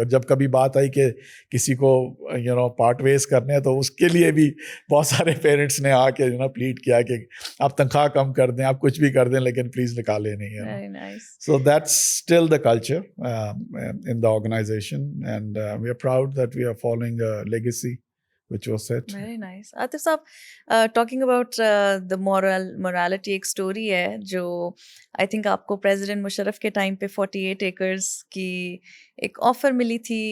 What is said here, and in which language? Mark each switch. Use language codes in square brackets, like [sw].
[ur] اور جب کبھی بات آئی کہ کسی کو پارٹ ویز کرنے ہیں, تو اس کے لیے بھی بہت سارے پیرنٹس نے آ کے پلیڈ کیا کہ آپ تنخواہ کم کر دیں, آپ کچھ بھی کر دیں, لیکن پلیز نکالے نہیں ہے. [en] Very nice. So that's still the culture in the organization, and we are proud that we are following a legacy which was set. Very nice. [ur] Atif صاحب, [en] talking about the morality, [ur] ایک story ہے جو I think آپ کو president Musharraf کے time پہ 48 acres کی ایک آفر ملی تھی.